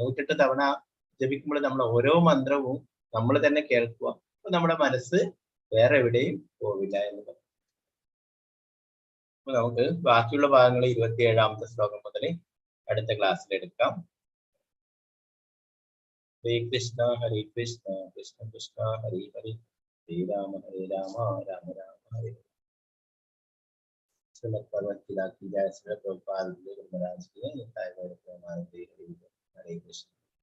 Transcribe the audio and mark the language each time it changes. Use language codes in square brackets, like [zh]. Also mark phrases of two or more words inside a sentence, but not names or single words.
[ml] 108 തവണ ജപിക്കുമ്പോൾ നമ്മൾ ഓരോ മന്ത്രവും നമ്മൾ തന്നെ കേൾക്കുക. അപ്പൊ നമ്മുടെ മനസ്സ് വേറെ എവിടെയും പോവില്ല എന്ന് പറയും. അപ്പൊ നമുക്ക് ബാക്കിയുള്ള ഭാഗങ്ങൾ 27ാമത്തെ ശ്ലോകം മുതൽ അടുത്ത ക്ലാസ്സിൽ എടുക്കാം. [sa] हरे कृष्ण कृष्ण कृष्ण हरे हरे हरे राम राम राम हरे. हरे कृष्ण.